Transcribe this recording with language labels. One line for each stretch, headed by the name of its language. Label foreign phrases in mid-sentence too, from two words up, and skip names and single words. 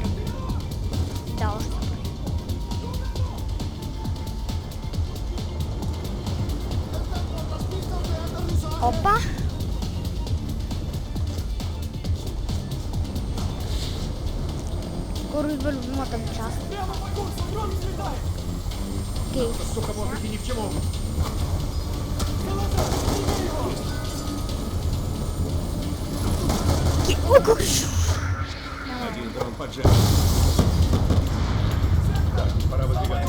Bulgarian: Да, още са прави. Опа! Скоро идва любимата ми част. Окей.
Russian: Сука, может и ни к чему. Один дрон поджег. Так, пора выдвигаться.